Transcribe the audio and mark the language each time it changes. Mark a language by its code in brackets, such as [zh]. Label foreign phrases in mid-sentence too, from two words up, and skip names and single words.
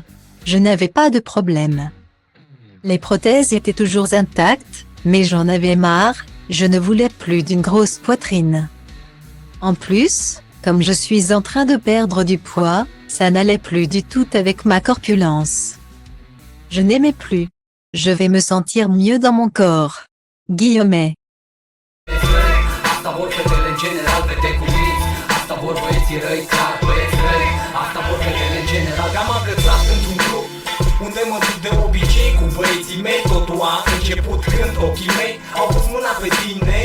[fr] Je n'avais pas de problème. Les prothèses étaient toujours intactes, mais j'en avais marre, je ne voulais plus d'une grosse poitrine. En plus, comme je suis en train de perdre du poids, ça n'allait plus du tout avec ma corpulence. Je n'aimais plus. Je vais me sentir mieux dans mon corps. Guillemets. [ro] Asta vor fetele în general, fete cu minți. Asta vor băieții răi, clar băieți răi. Asta vor fetele în general. Că am agățat într-un grup unde mă duc de obicei cu băieții mei. Totul a început când ochii mei au pus mâna pe tine.